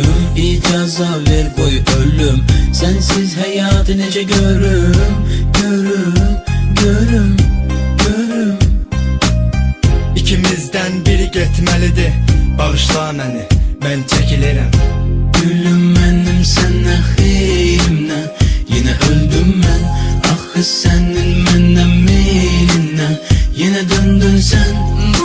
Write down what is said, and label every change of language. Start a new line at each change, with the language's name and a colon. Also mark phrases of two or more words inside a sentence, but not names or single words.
Azerbaijani: İcaza ver
Turkish: koy ölüm, sensiz hayatı
Azerbaijani: nece görüm. Görüm, görüm, görüm. İkimizden biri getməlidir, bağışla məni, mən çəkilirəm.
Turkish: Gülüm benim sen ahirimden, yine öldüm ben. Ah senin benden meylinle, yine döndün sen.